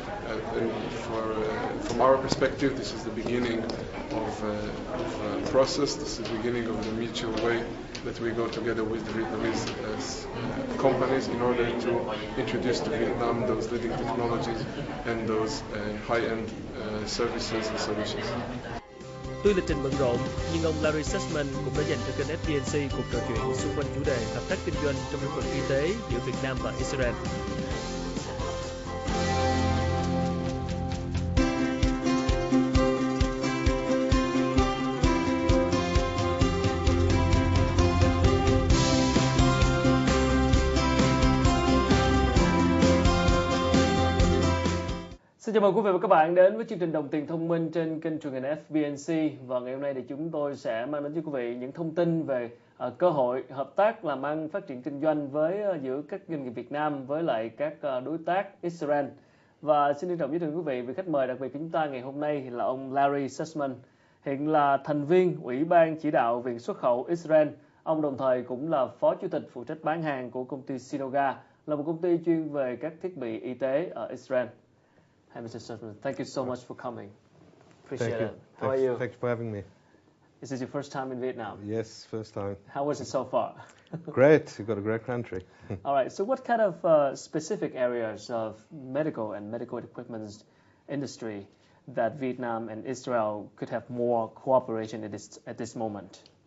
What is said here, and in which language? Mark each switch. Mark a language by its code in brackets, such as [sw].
[en] And from our perspective, this is the beginning of a process. This is the beginning of the mutual way that we go together with the Vietnamese companies in order to introduce to Vietnam those leading technologies and those high-end services and solutions. [vi] Tuy lịch trình bận rộn, nhưng ông Larry Susman cũng đã dành cho kênh FBNC cuộc trò chuyện xung quanh chủ đề hợp tác kinh doanh trong lĩnh vực y tế giữa Việt Nam và Israel. Xin chào mừng quý vị và các bạn đến với chương trình Đồng tiền thông minh trên kênh truyền hình FBNC. Và ngày hôm nay thì chúng tôi sẽ mang đến cho quý vị những thông tin về cơ hội hợp tác làm ăn, phát triển kinh doanh với giữa các doanh nghiệp Việt Nam với lại các đối tác Israel. Và xin trân trọng giới thiệu quý vị về khách mời đặc biệt của chúng ta ngày hôm nay là ông Larry Susman, hiện là thành viên Ủy ban chỉ đạo Viện Xuất khẩu Israel. Ông đồng thời cũng là phó chủ tịch phụ trách bán hàng của công ty CNOGA, là một công ty chuyên về các thiết bị y tế ở Israel. [en] Hi, Mr. Susman. Thank you so much for coming. Appreciate it. How are you? Thanks for having me. Is this your first time in Vietnam? Yes, first time. How was it so far? Great. You've got a great country. All right. So what kind of specific areas of medical and medical equipment industry that Vietnam and Israel could have more cooperation at this moment?